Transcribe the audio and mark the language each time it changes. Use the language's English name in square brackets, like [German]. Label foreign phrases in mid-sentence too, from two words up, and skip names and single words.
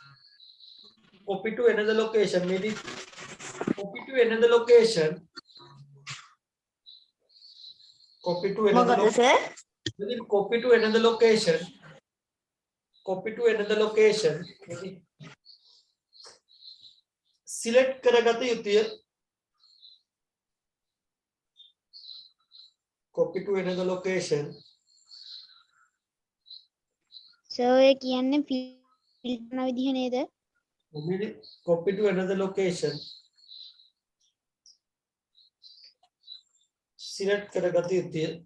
[English] maybe copy to another location select [Sinhala] කරගත යුතුය. [English] copy to another location [Sinhala] ඒ කියන්නේ ෆිල්ටර් කරන විදිහ නේද? [English] copy to another location select [Sinhala] කරගත යුතුය.